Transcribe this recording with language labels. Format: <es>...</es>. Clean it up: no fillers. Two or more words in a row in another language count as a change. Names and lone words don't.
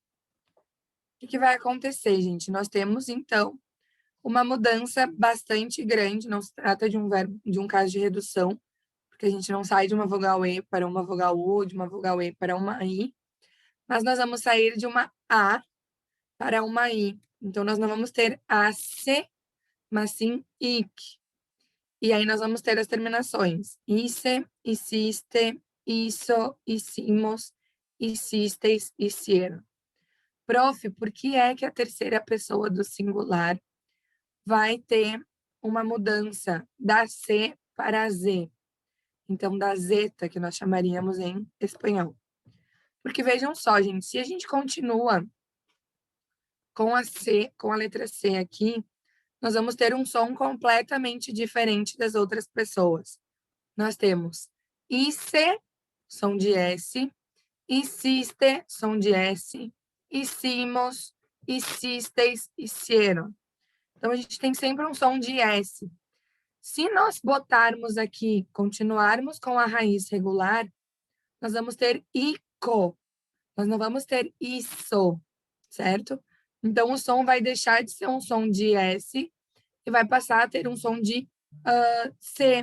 <pt>O que vai acontecer, gente? Nós temos, então, uma mudança bastante grande, não se trata de um verbo, de um caso de redução, porque a gente não sai de uma vogal E para uma vogal U, de uma vogal E para uma I, mas nós vamos sair de uma A para uma I. Então, nós não vamos ter a se, mas sim ic. E aí nós vamos ter as terminações</pt> <es>ise, hiciste, hizo, hicimos, hicisteis, hicieron.</es> <pt>Prof, por que é que a terceira pessoa do singular vai ter uma mudança da C para a Z? Então, da zeta, que nós chamaríamos em espanhol. Porque vejam só, gente, se a gente continua com a C, com a letra C aqui, nós vamos ter um som completamente diferente das outras pessoas. Nós temos IC, som de S,</pt> <es>hiciste,</es> <pt>som de S,</pt> <es>hicimos, hicisteis, hicieron.</es> <pt>Então, a gente tem sempre um som de S. Se nós botarmos aqui, continuarmos com a raiz regular, nós vamos ter ICO. Nós não vamos ter ISO, certo? Então, o som vai deixar de ser um som de S e vai passar a ter um som de C.</pt>